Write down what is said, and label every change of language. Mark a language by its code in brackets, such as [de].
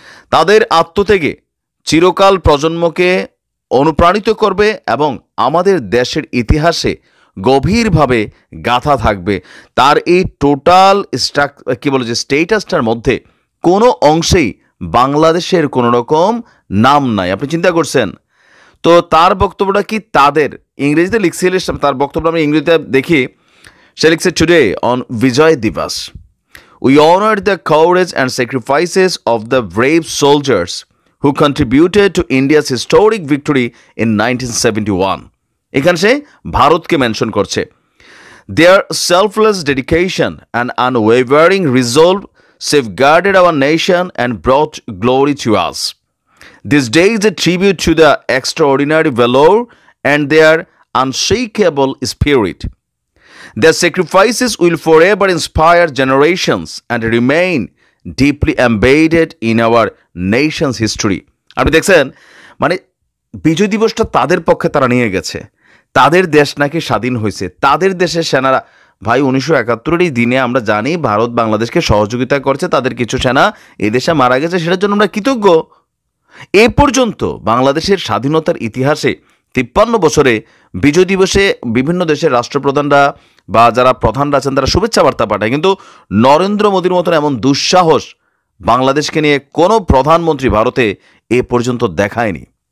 [bn] তাদের আত্মত্যাগে চিরকাল প্রজন্মকে অনুপ্রাণিত করবে এবং আমাদের দেশের ইতিহাসে গভীরভাবে গাঁথা থাকবে। তার এই টোটাল স্টেটাসটার মধ্যে কোনো অংশেই বাংলাদেশের কোনো রকম নাম নাই। আপনি চিন্তা করছেন তো তার বক্তব্যটা কি? তাদের ইংরেজিতে লিখছিল, তার বক্তব্য আমি ইংরেজিতে দেখি। সে লিখছে, [en] Today on Vijay Diwas we honor the courage and sacrifices of the brave soldiers who contributed to India's historic victory in 1971. [bn] এখানে সে ভারতকে মেনশন করছে। [en] Their selfless dedication and unwavering resolve safeguarded our nation and brought glory to us. This day is a tribute to the extraordinary valor and their unshakable spirit. Their sacrifices will forever inspire generations and remain deeply embedded in our nation's history. [bn] আপনি দেখছেন, মানে বিজয় দিবসটা তাদের পক্ষে তারা নিয়ে গেছে, তাদের দেশ নাকি স্বাধীন হয়েছে, তাদের দেশের সেনারা। ভাই 1971 এই দিনে আমরা জানি ভারত বাংলাদেশকে সহযোগিতা করছে, তাদের কিছু সেনা এই দেশে মারা গেছে, সেটার জন্য আমরা কৃতজ্ঞ। এ পর্যন্ত বাংলাদেশের স্বাধীনতার ইতিহাসে 53 বছরে বিজয় দিবসে বিভিন্ন দেশের রাষ্ট্রপ্রধানরা বা যারা প্রধানরা আছেন তারা শুভেচ্ছা বার্তা পাঠায়, কিন্তু নরেন্দ্র মোদীর মতন এমন দুঃসাহস বাংলাদেশকে নিয়ে কোনো প্রধানমন্ত্রী ভারতে এ পর্যন্ত দেখায়নি।